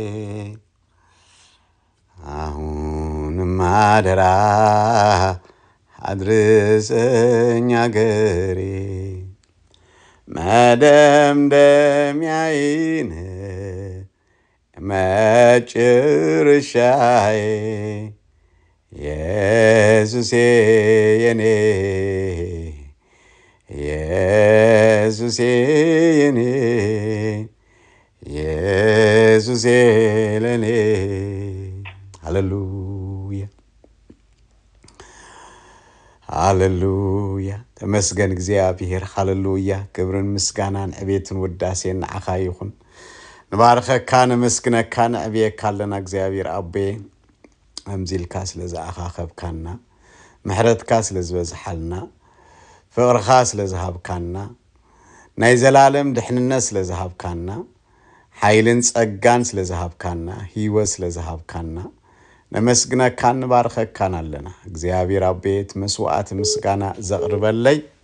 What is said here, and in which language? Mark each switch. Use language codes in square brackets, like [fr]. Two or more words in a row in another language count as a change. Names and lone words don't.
[am] አሁንም አደራ አድርሰኝ አገሬ መደምደሚያዬን መጨረሻዬ ኢየሱሴ የኔ ኢየሱሴ የኔ ኢየሱሴ ለኔ ሃሌሉያ ሃሌሉያ ተመስገን እግዚአብሔር ሃሌሉያ [ti] ክብርን ምስጋናን ዕቤትን ውዳሴን ንዓኻ ይኹን ንባርከካ ንመስግነካ ንዕብየካ ኣለና እግዚአብሔር አቤ አምዚልካ ስለዝኣኻኸብካና ምሕረትካ ስለዝበዝሓልና ፍቅርካ ስለዝሃብካና ናይ ዘላለም ድሕንነት ስለዝሃብካና ሓይልን ጸጋን ስለዝሃብካና ህይወት ስለዝሃብካና ነመስግነካን ንባርከካን ኣለና እግዚአብሔር አቤት መስዋዕት ምስጋና ዘቅርበለይ